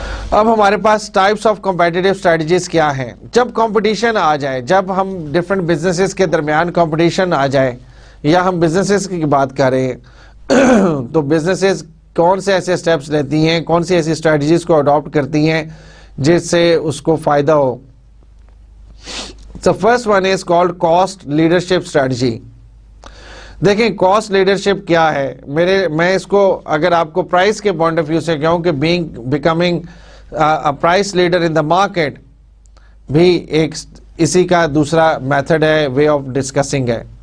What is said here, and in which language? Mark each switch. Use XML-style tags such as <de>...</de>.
<ur>اب ہمارے پاس types of competitive strategies کیا ہیں؟ جب کمپٹیشن آ جائے, جب ہم ڈفرینٹ بزنسز کے درمیان کمپٹیشن آ جائے یا ہم بزنسز کی بات کریں تو بزنسز کون سے ایسے اسٹیپس لیتی ہیں, کون سی ایسی اسٹریٹجیز کو اڈاپٹ کرتی ہیں جس سے اس کو فائدہ ہو.</ur> <en>So first one is called cost leadership strategy.</en> <ur>دیکھیں کاسٹ لیڈرشپ کیا ہے. میں اس کو اگر آپ کو پرائس کے پوائنٹ آف ویو سے کہوں کہ</ur> <en>becoming price leader in the market</en> <ur>بھی ایک اسی کا دوسرا میتھڈ ہے,</ur> <en>way of discussing</en> <ur>ہے.</ur>